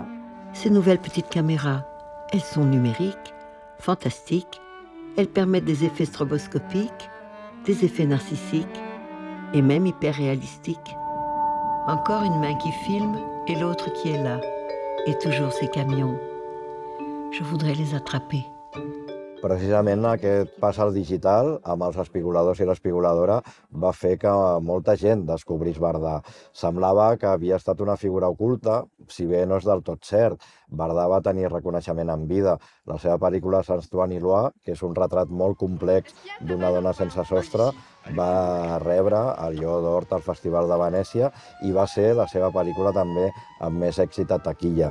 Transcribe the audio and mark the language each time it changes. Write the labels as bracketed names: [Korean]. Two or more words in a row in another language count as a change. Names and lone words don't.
[French] Ces nouvelles petites caméras, elles sont numériques, fantastiques, elles permettent des effets stroboscopiques, des effets narcissiques et même hyper réalistiques. Encore une main qui filme et l'autre qui est là. Et toujours ces camions. Je voudrais les attraper. [Catalan] Precisament aquest pas al digital, amb els espigoladors i l'espigoladora, va fer que molta gent descobrís Bardà. Semblava que havia estat una figura oculta, si bé no és del tot cert. Bardà va tenir reconeixement en vida. La seva pel·lícula Saint-Antoine Loire, que és un retrat molt complex d'una dona sense sostre, va rebre el Lleó d'Or al Festival de Venècia i va ser la seva pel·lícula també amb més èxit a taquilla.